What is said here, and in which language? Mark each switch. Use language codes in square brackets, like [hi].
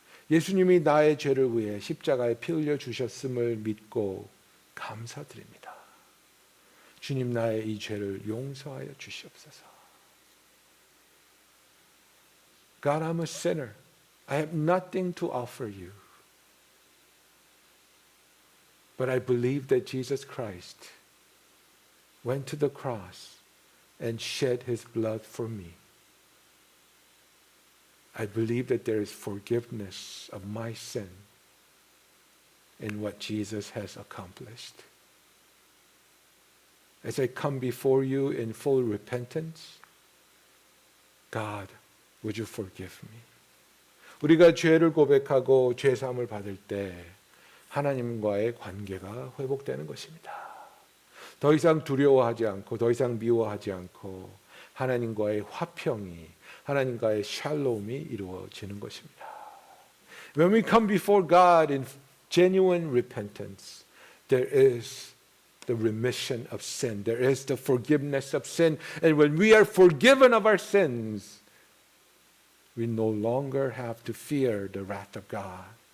[ko] 예수님이 나의 죄를 위해 십자가에 피 흘려 주셨음을 믿고 감사드립니다. 주님 나의 이 죄를 용서하여 주시옵소서. [en] God, I'm a sinner. I have nothing to offer you. But I believe that Jesus Christ went to the cross and shed His blood for me. I believe that there is forgiveness of my sin in what Jesus has accomplished. As I come before you in full repentance, God, would you forgive me? [ko] 우리가 죄를 고백하고 죄 사함을 받을 때 하나님과의 관계가 회복되는 것입니다. 더 이상 두려워하지 않고 더 이상 미워하지 않고 하나님과의 화평이 하나님과의 샬롬이 이루어지는 것입니다. [en] When we come before God in genuine repentance, there is the remission of sin. There is the forgiveness of sin. And when we are forgiven of our sins, we no longer have to fear the wrath of God.